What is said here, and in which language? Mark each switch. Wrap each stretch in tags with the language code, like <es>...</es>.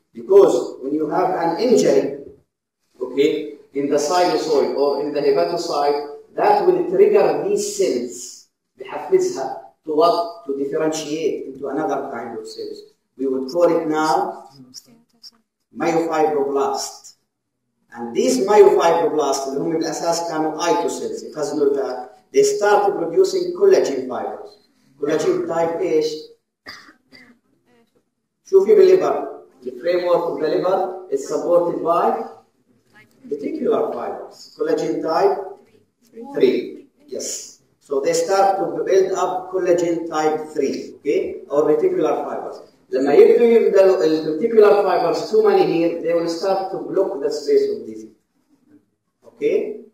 <en>Because when you have an injury, okay, in the sinusoid or in the hepatocyte, that will trigger these cells, بحفزها to what? To differentiate into another kind of cells. We would call it now myofibroblast. And these myofibroblasts,</en> <ar>اللي هم بالأساس كانوا Ito cells, يخزنوا الفات,</ar> <en>they started producing collagen fibers.</en> <ar>Collagen type إيش؟ شوفي بالليفر.</ar> <en>The framework of the liver is supported by reticular fibers. Collagen type 3. Yes. So they start to build up collagen type 3, okay, or reticular fibers.</en> <ar>لما يبدوا</ar> <en>the reticular fibers too many here, they will start to block the space of Dizzy. Okay?</en>